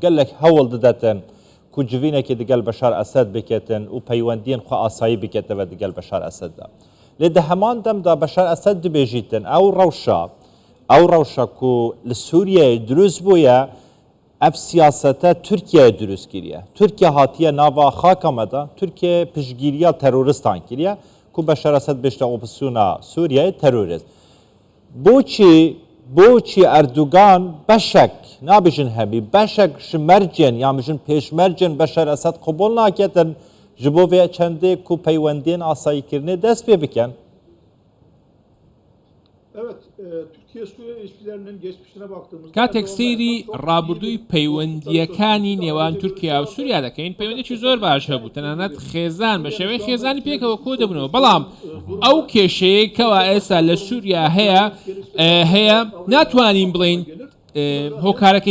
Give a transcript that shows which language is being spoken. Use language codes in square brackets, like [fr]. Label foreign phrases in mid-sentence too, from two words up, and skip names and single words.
[ku] گەلێک هەوڵ دەدەتن کو جوینێکی دگەل بەشار ئەسەد بکێتن و پەیوەندیان خوا ئاسایی بکێتەوە دگەل بەشار ئەسەددا لێ دە هەمان دەمدا بەشار ئەسەد دبێژیتن ئەو ڕەوشە کو لە سووریای دروست بووە ئەف سیاسەتە تورکیای دروست کردیە تورکیا هاتیە ناوا خاکەمەدا تورکیا پشتگیریە تەرۆریستان کردیە کو بەشار ئەسەد بێشتە ئۆپسیۆنا سووریای تەرۆریست بۆچی ئەردوغان بەشێک نابژن هەبی بەشێک ژمەرجێن یا بژن پێشمەرجێن بەشار ئەسەد قبول ناکێتن ji bo vê çendê ku peywendên asayîkirinê dest pê bikin. [ckb] کاتێک سەیری ڕابردووی پەیوەندیەکانی نێوان تورکیا و سووریا دەکەین پەیوەندێکی زۆر باش هەبوو تەنانەت خێزان بە شێوەی خێزانی پێکەوە کۆ دەبنەوە بەڵام ئەو کێشەیە کەوا ئێستا لە سووریا هەیە ناتوانین بڵین هۆکارەکەی